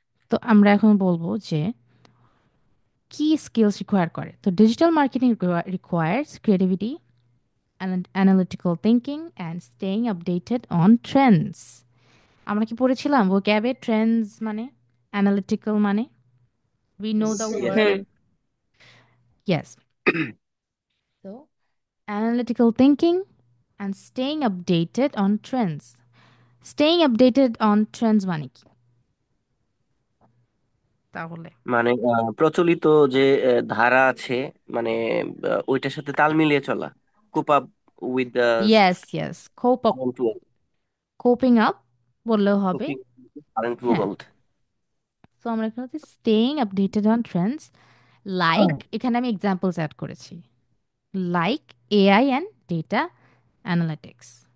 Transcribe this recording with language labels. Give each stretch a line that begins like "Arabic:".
Bangla: তো আমরা এখন বলবো যে কি স্কিলস রিকোয়ার করে।
English: তো digital marketing requires creativity, analytical thinking and staying updated on trends.
Bangla: আমরা কি পড়েছিলাম ও ক্যাবে ট্রেন্ডস মানে, অ্যানালিটিক্যাল মানে,
English: we know the Yes. word. Yes. So, analytical thinking and staying updated on trends.
Bangla: Staying updated on trends মানে কি তাহলে? মানে প্রচলিত যে ধারা আছে, মানে ওইটার সাথে তাল মিলিয়ে চলা,
English: Cope up with the Yes, yes. Current world,
Bangla: Coping up বললেও হবে।
English: coping current
Bangla: হ্যাঁ,
English: World.
Bangla: তো আমরা এখানে হচ্ছে staying updated on trends, like এখানে আমি এক্সাম্পলস অ্যাড করেছি, like AI and data analytics.